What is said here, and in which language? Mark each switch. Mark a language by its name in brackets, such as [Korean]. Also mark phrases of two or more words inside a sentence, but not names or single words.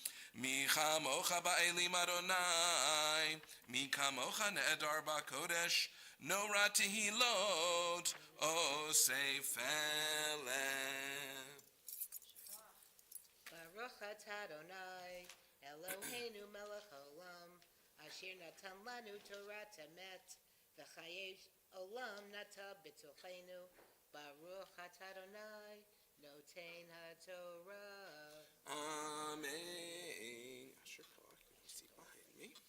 [Hebrew] מי כמוכה באלים אדני, מי כמוכה נאדר בקודש, נורא תהילות, עושה פלא. ברוך אתה אדני, אלוהינו מלך העולם, אשר נתן לנו תורת אמת, וחיי עולם נטע בתוכנו. ברוך אתה אדני, נותן התורה. [English] Amen. Asher Kalach, you can see behind me.